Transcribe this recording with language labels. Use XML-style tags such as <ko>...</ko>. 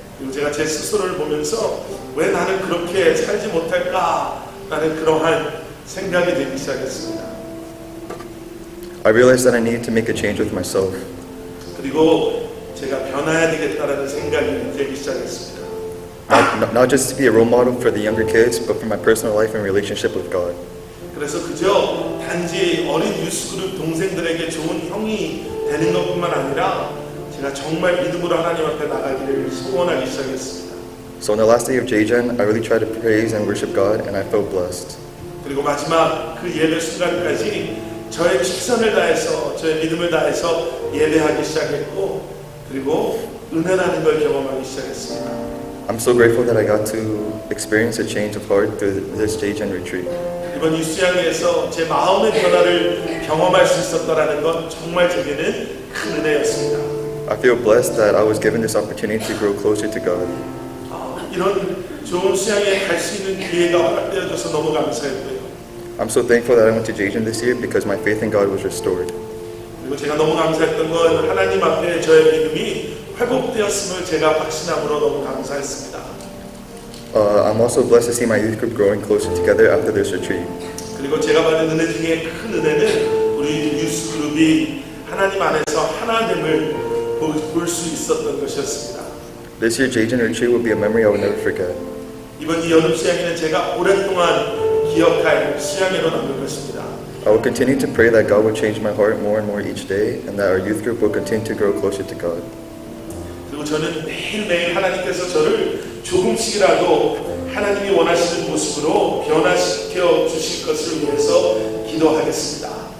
<ko>그리고 제가 제 스스로를 보면서 왜 나는 그렇게 살지 못할까라는 그러한 생각이 들기 시작했습니다.</ko> <en>I realized that I needed to make a change with myself.</en> <ko>그리고 제가 변화해야 되겠다라는 생각이 들기 시작했습니다.</ko> <en>Not just to be a role model for the younger kids, but for my personal life and relationship with God.</en> <ko>그래서 그저 단지 어린 유스그룹 동생들에게 좋은 형이 되는 것뿐만 아니라 제가 정말 믿음으로 하나님 앞에 나가기를 소원하기 시작했습니다.</ko> <en>So on the last day of Jajan, I really tried to praise and worship God, and I felt blessed.</en> <ko>그리고 마지막 그 예배 순간까지 저의 최선을 다해서, 저의 믿음을 다해서 예배하기 시작했고, 그리고 은혜라는 걸 경험하기 시작했습니다.</ko> <en>I'm so grateful that I got to experience a change of heart through this Jajan retreat.</en> <ko>이번 이 수양회에서 제 마음의 변화를 경험할 수 있었다라는 건 정말 제게는 큰 은혜였습니다.</ko> <en>I feel blessed that I was given this opportunity to grow closer to God.</en> <ko>이런 좋은 수양회에 갈 수 있는 기회가 허락되어져서 너무 감사했고요.</ko> <en>I'm so thankful that I went to Jajan this year because my faith in God was restored.</en> <ko>그리고 제가 너무 감사했던 건 하나님 앞에 저의 믿음이 회복되었음을 제가 확신함으로 너무 감사했습니다.</ko> <en>I'm also blessed to see my youth group growing closer together after this retreat.</en> <ko>그리고 제가 받은 은혜 중에 큰 은혜는 우리 유스 그룹이 하나님 안에서 하나됨을 볼 수 있었던 것이었습니다.</ko> <en>This year Jajan retreat will be a memory I will never forget.</en> <ko>이번 이 여름 수양회는 제가 오랫동안 기억할 수양회로 남을 것입니다.</ko> <en>I will continue to pray that God will change my heart more and more each day, and that our youth group will continue to grow closer to God.</en> <ko>그리고 저는 매일매일 하나님께서 저를 조금씩이라도 하나님이 원하시는 모습으로 변화시켜 주실 것을 위해서 기도하겠습니다.</ko>